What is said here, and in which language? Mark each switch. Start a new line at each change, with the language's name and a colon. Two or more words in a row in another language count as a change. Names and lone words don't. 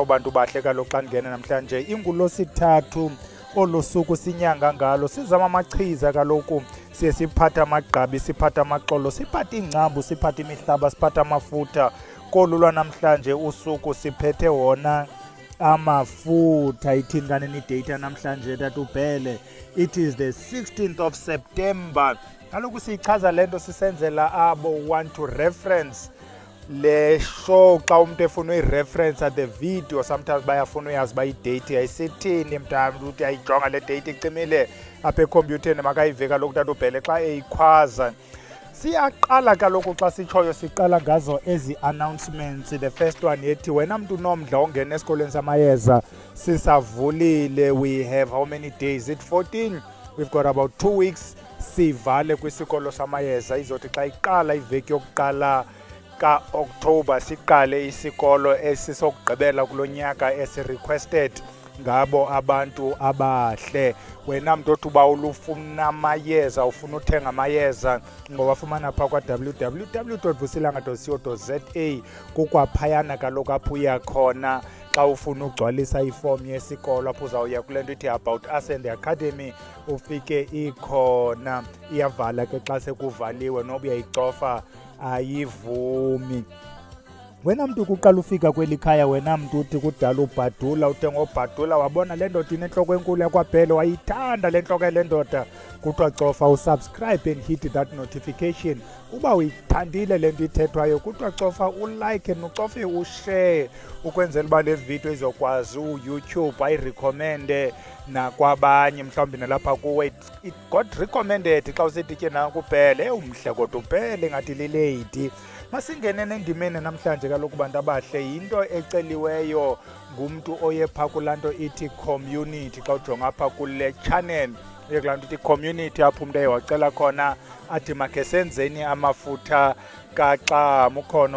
Xhosa: abantu bahle kaloku xa ndingena namhlanje ingulosithathu olu suku sinyanga ngalo sizama amachiza kaloku siye siphatha amagqabi siphatha amaxolo siphatha ingcambu siphatha imihlaba siphatha amafutha kolu lwanamhlanje usuku siphethe wona amafutha ithini kanini idate yanamhlanje tatubhele
English: it is the 16th of September
Xhosa: kaloku siyichaza le nto sisenzela abo
English: want to reference
Xhosa: le show xa umuntu efuna uyireference
English: the video sometimes
Xhosa: bayafuna uyazi uba idate yayisithini mntambi ukuthi ayijonga le date icimile apha ekhompyutheni makayive kaloku tatubhele xa eyikhwaza siyaqala kaloku xa sitshoyo siqala ngazo ezi announcements
English: the first one
Xhosa: yethi wena mntu nomdla ongena esikolweni samayeza sisavulile
English: we have how many days it 14 we've got about 2 weeks
Xhosa: sivale kwisikolo samayeza izothi xa iqala iveki yokuqala ka-October siqale isikolo esisokugqibela kulo nyaka esi-requested ngabo abantu abahle wena mntu othi uba ulufuna amayeza ufuna uthenga amayeza ngowafumana phaa kwa-www.vusilanga.co.za kukwaphayana kaloku apho uya khona xa ufuna ugcwalisa ifomu yesikolo apho uzawuya kule nto ithi
English: about us and the academy
Xhosa: ufike ikhona iyavala ke xa sekuvaliwe noba uyayicofa ayivumi wena mntu kuqala ufika kweli khaya wena mntu uthi kudala ubhadula uthenga obhadula wabona le ndoda inentloko enkulu yakwaBhele wayithanda le ntloko yale ndoda kuthiwa cofa usubscribe
English: and hit that notification
Xhosa: uba uyithandile le nto ithethwayo kuthiwa cofa ulike nocofe ushare ukwenzela uba le video izokwazi uYouTube ayirecommende nakwabanye mhlawumbi nalapha kuwe
English: it got recommended
Xhosa: xa usithi ke nakuBhele umhle kodwa uBhele ngathi lilady masingene nendimeni namhlanje kaloku bantu abahle yinto eceliweyo ngumntu oye phaa kulaa nto ithi community xa ujonga apha kule channel uye kulaa nto ithi community apho umntu wacela khona athi makhe senzeni amafutha kaxam ukhona